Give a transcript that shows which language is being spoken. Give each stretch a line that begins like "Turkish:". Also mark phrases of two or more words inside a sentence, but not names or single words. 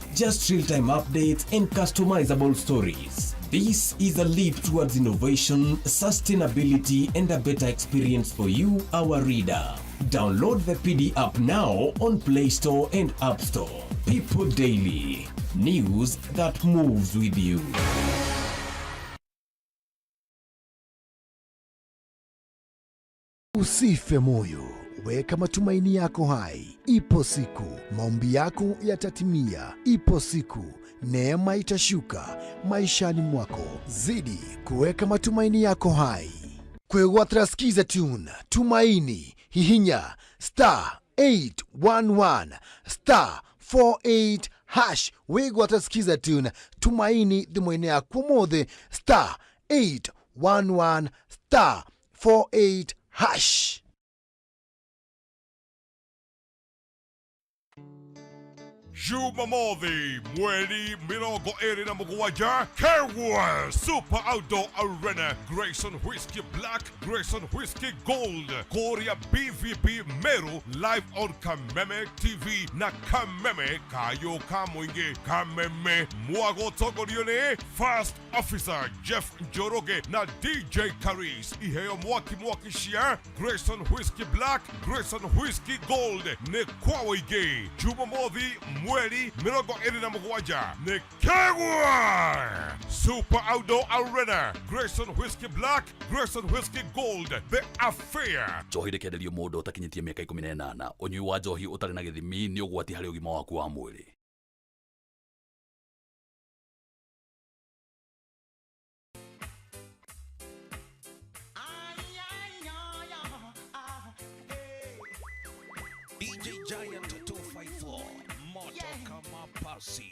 English: Just real-time updates and customizable stories. This is a leap towards innovation, sustainability, and a better experience for you, our reader. Download the PD app now on Play Store and App Store. People Daily. News that moves with you.
Swahili: Usife moyo, weka matumaini yako hai. Ipo siku maombi yako yatatimia. Ipo siku neema itashuka maishani mwako. Zidi kuweka matumaini yako hai.
Kikuyu: Kwĩgwatĩra skiza tune tumaini hihinya *811 *48# wĩgwatĩra skiza tune tumaini thimũ-inĩ yaku ũmũthĩ *811 *48#. Jumamothi, mweri 27, Kerwa Super Outdoor Arena, Grayson Whiskey Black, Grayson Whiskey Gold, Korea BVB Meru,
English: live on
Kikuyu: Kameme TV na Kameme Kayo Kamwingi, Kameme Mwago Togorione, First Officer Jeff Njoroge na DJ Karis, Iheo Mwaki Shia, Grayson Whiskey Black, Grayson Whiskey Gold, Nekwaoige, Jumamothi, mweri 27 ni Kegwa Super Outdoor Arena, Grayson Whiskey Black, Grayson Whiskey Gold, The Affair. Njohi rĩkenderio mũndũ ũtakinyĩtie mĩaka 18. Ũnyui wa njohi ũtarĩ na gĩthimi nĩ ũgwati harĩ ũgima waku wa mwĩrĩ.
Swahili: DJ Giant 254, Moto Kama Pasi.